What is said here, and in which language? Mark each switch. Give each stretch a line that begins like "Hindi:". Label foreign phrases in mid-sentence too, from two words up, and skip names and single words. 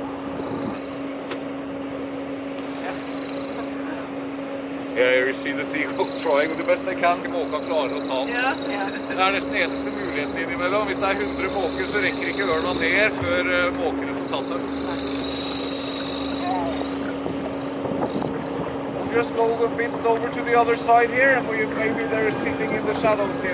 English: Yeah, you see the seagulls trying the best they can.
Norwegian: Måka klarer å ta den. Det nesten eneste muligheten innimellom. Hvis det 100 måker, så rekker ikke ørna ned før måkere får tatt dem.
English: We'll just go a bit over to the other side here, and maybe they're sitting in the shadows here.